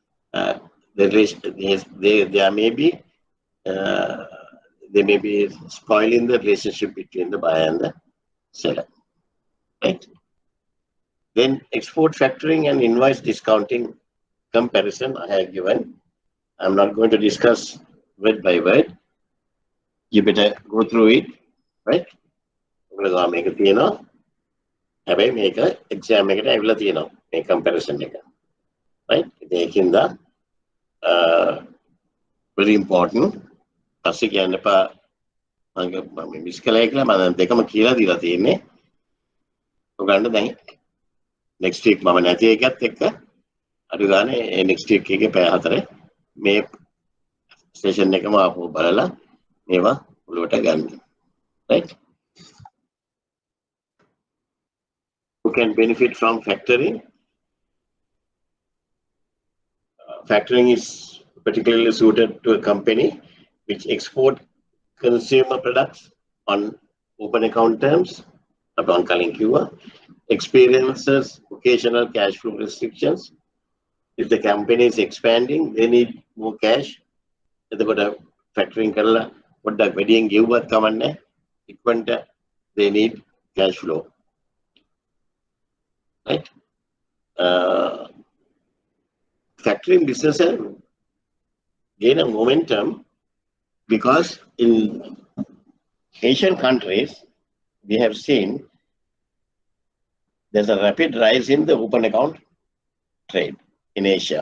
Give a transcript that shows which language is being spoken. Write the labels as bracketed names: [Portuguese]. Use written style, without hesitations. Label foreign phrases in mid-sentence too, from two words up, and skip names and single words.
[English] They may be spoiling the relationship between the buyer and the seller. Right? Then export factoring and invoice discounting comparison I have given. I'm not going to discuss word by word. You better go through it, right? [Sinhala] ඔයගොල්ලෝ මේක තියෙනවා. හැබැයි මේක exam එකට ඇවිල්ලා තියෙනවා. මේ comparison එක. Right? ඒකින්ද [English] very important. [Sinhala] පස්සේ කියන්න එපා මම මිස් කළා කියලා මම දෙකම කියලා දීලා තියෙන්නේ. ඔයගොල්ලන්ට දැන් [English] next week [Sinhala] මම නැති එකත් එක්ක අඩු ගානේ [English] next week [Sinhala] එකේ පැය 4 මේ session එකම ආපහු බලලා මේවා ඔළුවට ගන්න. [English] Right? Who can benefit from factoring? Factoring is particularly suited to a company which export consumer products on open account terms, upon calling QR, experiences occasional cash flow restrictions. If the company is expanding, they need more cash. [Sinhala] එතකොට factoring කරලා පොඩ්ඩක් වැඩියෙන් ගෙව්වත් කමන්නේ. [English] ඉක්මනට they need cash flow. Right? Factoring business gain a momentum because in Asian countries we have seen there's a rapid rise in the open account trade in Asia.